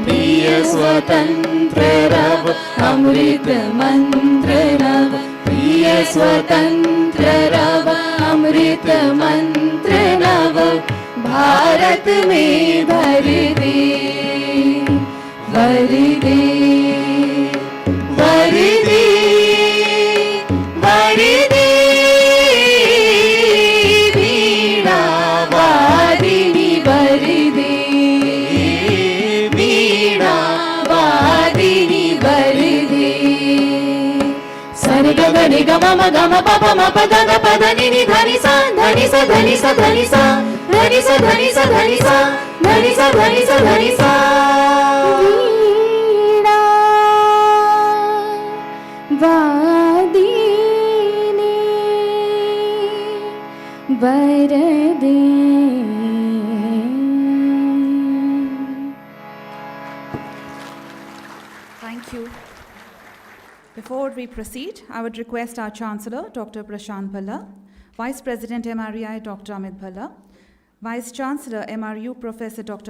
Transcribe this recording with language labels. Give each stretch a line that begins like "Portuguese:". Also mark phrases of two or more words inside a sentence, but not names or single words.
Hindi: प्रिय स्वतंत्र रव अमृत मंत्र नव, प्रिय स्वतंत्र रव अमृत मंत्र नव, भारत में भर दे भर दे भर दे भर दे। वीणा वादिनी भर दे, वीणा वादिनी भर दे। सरे ग ग रे ग म ग प प म प द ग प द नि नि ध नि सा ध नि सा ध नि सा ध नि सा ध नि सा ध नि सा ध नि सा ध नि सा ध नि सा ध नि सा। वीणा वादिनी भर दे।
English: Thank you. Before we proceed, I would request our Chancellor, Dr. Prashant Bhalla, Vice President MREI, Dr. Amit Bhalla, Vice Chancellor MRU, Professor Dr.